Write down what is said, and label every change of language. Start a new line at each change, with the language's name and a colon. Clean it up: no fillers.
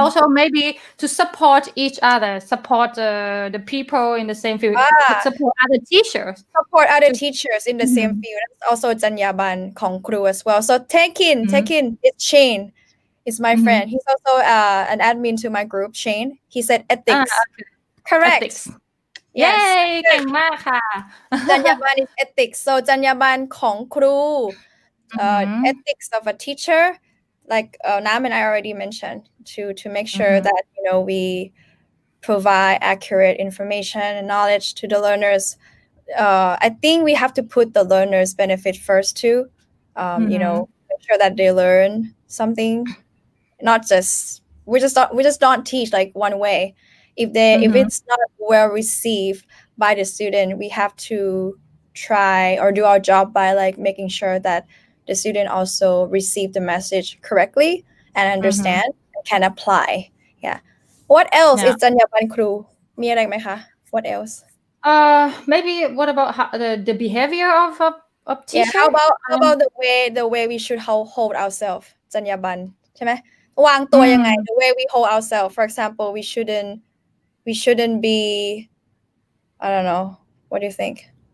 English: also maybe to support each other, support the people in the same field, support other teachers. support other teachers in the same Mhm. field. That's also
Thai: จรรยาบรรณของครู
English: as well. So Tekin, it's Shane. Is my friend. He's also an admin to my group, Shane. He said ethics. Okay. Correct. Ethics. Yes.
Thai: Yay, เก่งมากค่ะ
English: จรรยาบรรณ is ethics. So
Thai: จรรยาบรรณของครู
English: ethics of a teacher, like Nam and I already mentioned, to make sure that we provide accurate information and knowledge to the learners. I think we have to put the learners' benefit first too. Make sure that they learn something, not just we just don't teach like one way. If it's not well received by the student, we have to try or do our job by like making sure that the student also receive the message correctly and understand and can apply. Yeah. What else Yeah.
Thai: is จรรยาบรรณครู มีอะไรไหมคะ
English: What else? Maybe what about the behavior of Yeah, teacher? how about the way we should hold ourselves
Thai: จรรยาบรรณใช่ไหมวางตัวยังไง
English: the way we hold ourselves. For example, we shouldn't be, I don't know, what do you think?